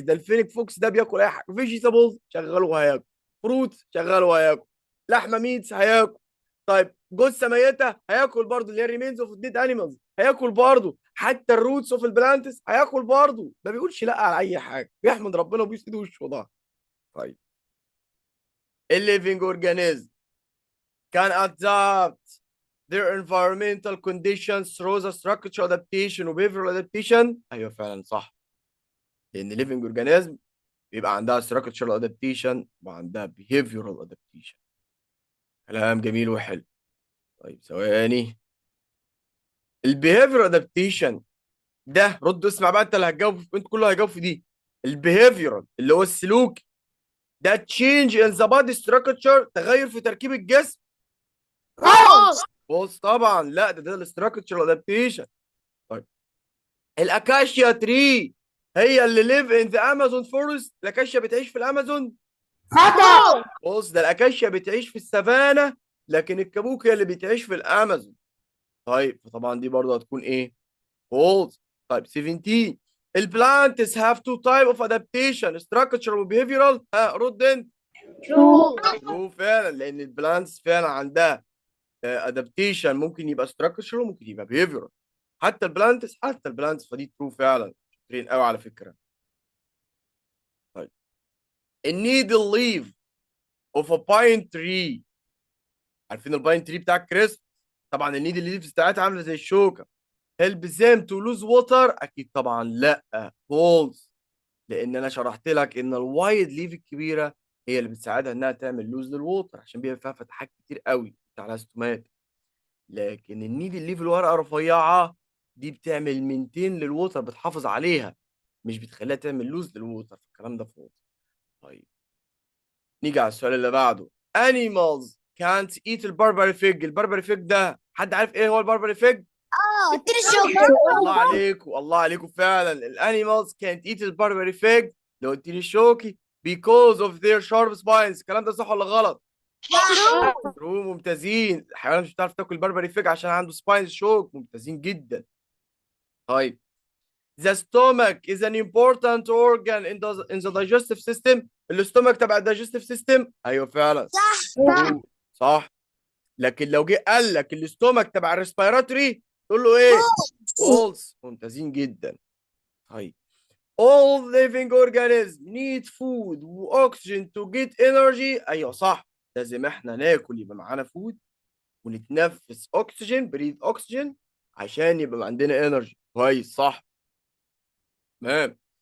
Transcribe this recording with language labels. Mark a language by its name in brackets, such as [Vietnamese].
[Arabic] ده الفينيك فوكس ده بياكل اي حاجه. فيجيتابلز شغال وهياكل، فروت شغال وهياكل، لحمه ميتس هياكل. طيب جثه ميته هياكل برضه، اللي هي ريمينز اوف ديد انيمالز هياكل برضه. حتى الروتس اوف البلانتس هياكل برضه. ما بيقولش لا على اي حاجه، بيحمد ربنا وبيس ايده وشه وضهره. [English] طيب الليفنج organism can adapt their environmental conditions through the structural adaptation و behavioral adaptation. [Arabic] ايوه فعلا صح، لان [English] living organism [Arabic] بيبقى عندها structural adaptation وعندها behavioral adaptation. كلام جميل وحلو. طيب ثواني. البيهيفيرال ادابتيشن ده، رد اسمع بقى انت اللي هتجاوب، انت كله هيجاوب في دي. البيهيفيرال اللي هو السلوكي ده [English] change in the body structure، [Arabic] تغير في تركيب الجسم. بص طبعا لا، ده الاستراكشرال ادابتيشن. طيب الاكاشيا تري هي اللي [English] live in the Amazon forest. [Arabic] الاكاشيا بتعيش في الامازون؟ خطأ. بص ده الاكاشيا بتعيش في السافانا، لكن الكابوك هي اللي بتعيش في الامازون. طيب فطبعا دي برضه هتكون ايه؟ فولس. طيب 17. [English] البلانتس have two type of adaptation structural و behavioral. [Arabic] رد انت. شو. ترو فعلا، لان البلانتس فعلا عندها adaptation ممكن يبقى structural وممكن يبقى behavioral. حتى البلانتس فدي ترو فعلا. شاطرين قوي على فكره. [English] طيب النيدل leaf of a pine tree. [Arabic] عارفين الباين تري بتاع الكريسماس؟ طبعا النيدل ليفز بتاعتها عامله زي الشوكه. [English] help them to lose water. [Arabic] اكيد طبعا لا، فولس. لان انا شرحت لك ان الوايد ليف الكبيره هي اللي بتساعدها انها تعمل لوز للووتر عشان بيبقى فيها فتحات كتير قوي على ستومات. لكن النيدل ليف الورقه رفيعه دي بتعمل منتين للووتر، بتحافظ عليها مش بتخليها تعمل لوز للووتر. الكلام ده فولس. طيب نيجي على السؤال اللي بعده. [English] animals can't eat البربري fig. [Arabic] البربري فيج ده حد عارف ايه هو البربري فيج؟ اديني الشوكة. الله عليكم، الله عليكم فعلا. الانيمالز كانت ايت الباربري فيج لو قلت لي الشوكي [English] because of their sharp spines. [Arabic] الكلام ده صح ولا غلط؟ ترو. ممتازين. الحيوانات مش بتعرف تاكل باربري فيج عشان عنده سباينز شوك. ممتازين جدا. [English] طيب the stomach is an important organ in the digestive system. [Arabic] الاستومك تبع الدايجستيف سيستم. ايوه فعلا صح. صح. لكن لو جه قال لك الاستومك تبع الريسبيراتوري تقول له ايه؟ فولس. ممتازين جدا. طيب [English] all living organisms need food واكسجين to get energy. [Arabic] ايوه صح، لازم احنا ناكل يبقى معانا فود ونتنفس اكسجين، بريد اكسجين، عشان يبقى عندنا انرجي. كويس صح. تمام.